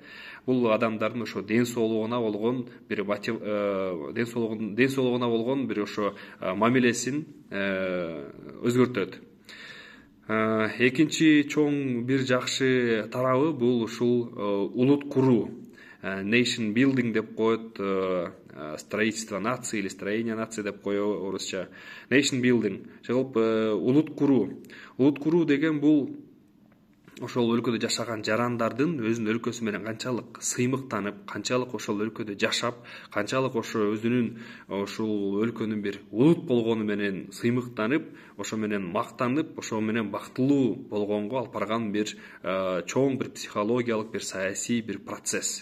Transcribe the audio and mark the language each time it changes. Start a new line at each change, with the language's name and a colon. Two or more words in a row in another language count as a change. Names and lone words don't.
Kyrgyz: Бул адамдардын ошо ден соолугуна болгон бир ден соолугуна болгон бир ошо мамилесин өзгөртөт. Экинчи чоң бир жакшы тарабы бул ушул улут куруу.
English: Nation building
Kyrgyz: деп коет,
Russian: строительство нации или строение нации
Kyrgyz: деп коет орусча.
English: Nation building.
Kyrgyz: Жагып улут куруу. Улут куруу деген бул ошол өлкөдө жашаган жарандардын өзүнүн өлкөсү менен канчалык сыймыктанып, канчалык ошол өлкөдө жашап, канчалык ошо өзүнүн ошол өлкөнүн бир улут болгону менен сыймыктанып, ошо менен мактанып, ошо менен бактылуу болгонго алып барган бир чоң бир психологиялык, бир саясий бир процесс.